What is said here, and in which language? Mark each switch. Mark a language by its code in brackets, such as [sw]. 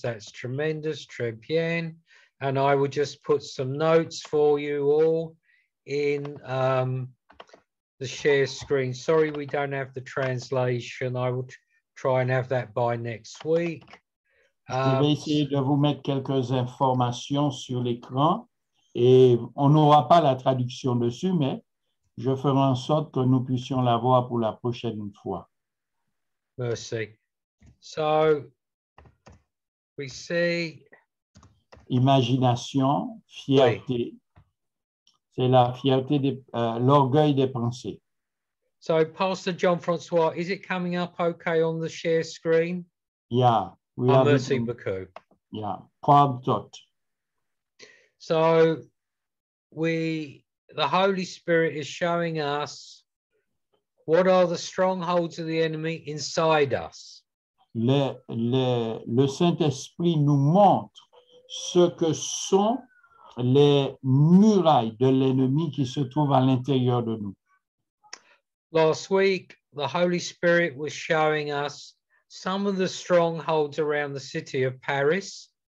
[en] That's tremendous, [fr] très bien. [en] And I will just put some notes for you all in the share screen. Sorry, we don't have the translation. I will try and have that by next week. [fr] Je vais essayer de vous mettre quelques informations sur l'écran et on n'aura pas la traduction dessus, mais je ferai en sorte que nous puissions la voir pour la prochaine fois. [en] Merci. So we see [fr] imagination, fierté. Oui. C'est la fierté, l'orgueil des pensées. [en] So Pastor John Francois, is it coming up okay on the share screen? Yeah. [fr] Merci beaucoup. [en] Yeah, proud thought. So the Holy Spirit is showing us what are the strongholds of the enemy inside us. [fr] Le Saint-Esprit nous montre ce que sont les murailles de l'ennemi qui se trouvent à l'intérieur de nous. [en] Last week, the Holy Spirit was showing us some of the strongholds around the city of Paris.